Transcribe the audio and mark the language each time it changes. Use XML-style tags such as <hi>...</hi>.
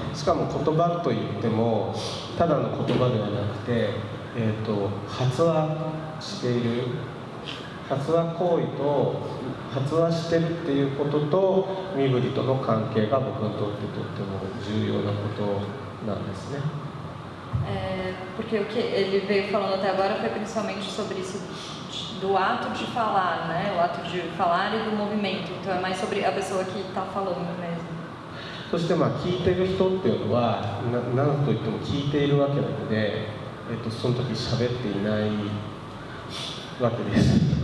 <ja>しかも言葉といってもただの言葉ではなくて、発話している発話行為と発話してるっていうことと身振りとの関係が僕にとってとっても重要なことなんですね。</ja> <pt>Porque o que ele veio falando até agora foi principalmente sobre isso do ato de falar, né? O ato de falar e do movimento. Então é mais sobre a pessoa que está falando mesmo.</pt> <ja>そして聞いてる人っていうのは何といっても聞いているわけなので、その時喋っていないわけです。</ja>